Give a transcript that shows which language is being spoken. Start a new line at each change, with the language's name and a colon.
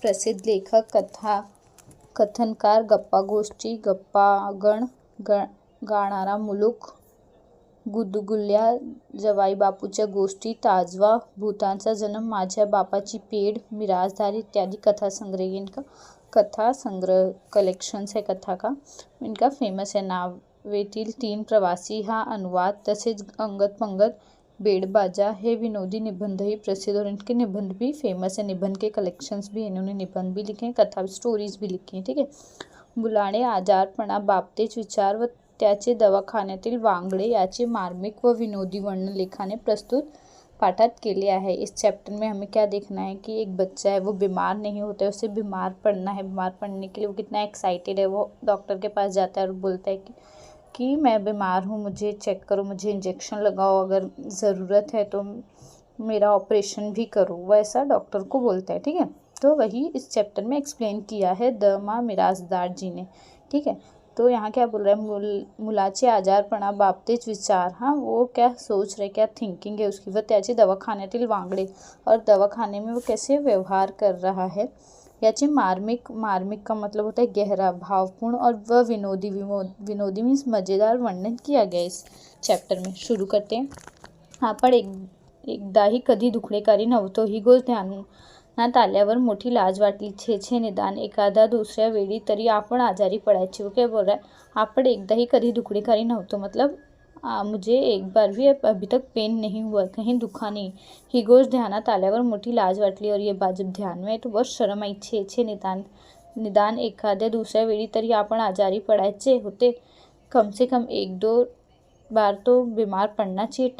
Marathi: प्रसिद्ध लेखक, कथनकार, गप्पा गोष्टी, गप्पागण गाणारा मुलूक, गुदगुल्या, जवाई बापूच्या गोष्टी, ताजवा, भूतांचा जन्म, माझ्या बापाची पेड, मिरासदार इत्यादि कथा संग्रह।
Hindi: इनका कथा संग्रह कलेक्शन्स है कथा का। इनका फेमस है
Marathi: नावेतील 3 प्रवासी हा अनुवाद, तसेच अंगद पंगत, बेडबाजा हे विनोदी निबंध ही प्रसिद्ध।
Hindi: और इनके निबंध भी फेमस है, निबंध के कलेक्शंस भी, इन्होंने निबंध भी लिखे हैं, कथा स्टोरीज भी लिखी हैं। ठीक है।
Marathi: मुलाने आजारपणा बाबतेच विचार व त्याचे दवाखान्यातील वांगडे याचे मार्मिक व विनोदी वर्णन लेखाने प्रस्तुत पाठात केले आहे।
Hindi: इस चैप्टर में हमें क्या देखना है कि एक बच्चा है, वो बीमार नहीं होता है, उसे बीमार पड़ना है। बीमार पड़ने के लिए वो कितना एक्साइटेड है। वो डॉक्टर के पास जाता है और बोलता है कि मैं बीमार हूँ, मुझे चेक करो, मुझे इंजेक्शन लगाओ, अगर ज़रूरत है तो मेरा ऑपरेशन भी करो, वैसा डॉक्टर को बोलता है। ठीक है, तो वही इस चैप्टर में एक्सप्लेन किया है द मा मिरासदार जी ने। ठीक है, तो यहाँ क्या बोल रहा है?
Marathi: मुलाचे आजारपणा बाबतेच विचार।
Hindi: हाँ, वो क्या सोच रहे, क्या थिंकिंग है उसकी।
Marathi: व त्याचे दवाखान्यातील वांगडे,
Hindi: और दवाखाने में वो कैसे व्यवहार कर रहा है। याचे मार्मिक का मतलब होता है गहरा, भावपूर्ण, और वह विनोदी मीन्स मज़ेदार वर्णन किया गया इस चैप्टर में। शुरू करते हैं।
Marathi: आपण एकदाही कधी दुखणेकारी नव्हतो, ही गोष्ट ध्यानात आल्यावर मोठी लाज वाटली। छे निदान एखादा दुसऱ्या वेळी तरी आपण आजारी पडायचे।
Hindi: वो क्या बोल रहा है?
Marathi: आपण एकदाही कधी दुखणेकारी नव्हतो,
Hindi: मतलब मुझे एक बार भी अभी तक पेन नहीं हुआ, कहीं दुखा नहीं।
Marathi: ही गोष्ट ध्यानात आल्यावर मोठी लाज वाटली,
Hindi: और ये बात जब ध्यान में आई तो बहुत शर्म आई।
Marathi: छे निदान एखाद्या दुसऱ्या वेळी तरी आपण आजारी पडायचे होते,
Hindi: कम से कम 1-2 बार तो बीमार पड़ना चाहिए।